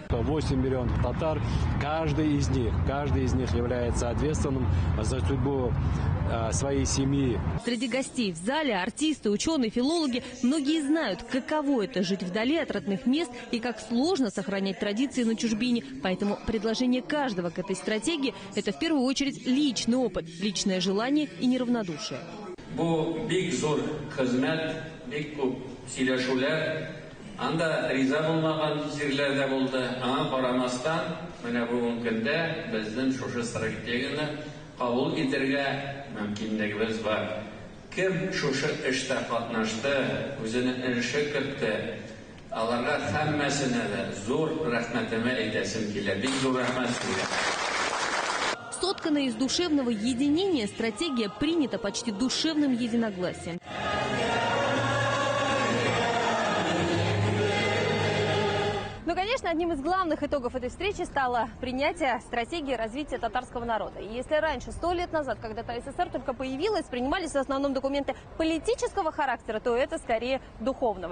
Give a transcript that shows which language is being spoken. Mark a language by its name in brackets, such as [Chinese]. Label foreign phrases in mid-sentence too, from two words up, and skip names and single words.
[Russian] 8 миллионов татар, каждый из них является ответственным за судьбу своей семьи. Среди гостей в зале артисты, ученые, филологи. Многие знают, каково это жить вдали от родных мест и как сложно сохранять традиции на чужбине. Поэтому предложение каждого к этой стратегии – это в первую очередь личный опыт, личное желание и неравнодушие. [Tatar] Анда риза булмаган җирләрдә булды. Аңа карамастан, менә бүгенге көндә безнең шушы стратегияне кабул итәргә мөмкинлегебез бар. Кем шушы эштә катнашты, үзенең эше кертте, аларга һәммәсенә дә зур рәхмәтемне әйтәсем килә. Бик зур рәхмәт сезгә. [Russian] Сотканная из душевного единения, стратегия принята почти душевным единогласием. Ну, конечно, одним из главных итогов этой встречи стало принятие стратегии развития татарского народа. И если раньше, 100 лет назад, когда ТССР только появилась, принимались в основном документы политического характера, то это скорее духовного.